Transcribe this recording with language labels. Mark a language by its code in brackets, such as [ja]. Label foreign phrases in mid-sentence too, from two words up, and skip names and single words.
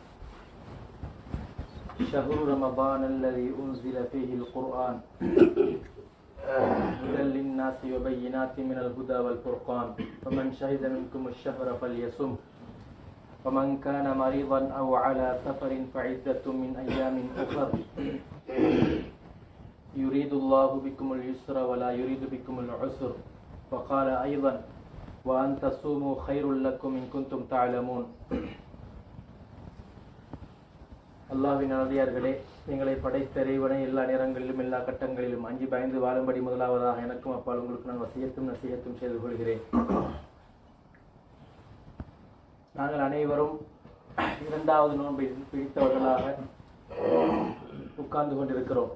[ar] شهر رمضان الذي أنزل فيه القرآن هدى للناس وبينات من الهدى والفرقان فمن شهد منكم الشهر فليصم ومن كان مريضا أو على سفر فعدة من أيام أخر يريد الله بكم اليسر ولا يريد بكم العسر. وقال أيضا: وأن تصوموا خير لكم إن كنتم تعلمون. [ta] அல்லாஹ்வின் நல்லடியார்களே, எங்களை படைத்த இறைவனை எல்லா நேரங்களிலும் எல்லா கட்டங்களிலும் அஞ்சி பயந்து வாழும்படி முதலாவதாக எனக்கும் அப்பால் உங்களுக்கு நான் வசியத்தும் நசியத்தும் செய்து கொள்கிறேன். நாங்கள் அனைவரும் இரண்டாவது நோன்பை பிடித்தவர்களாக உட்கார்ந்து கொண்டிருக்கிறோம்.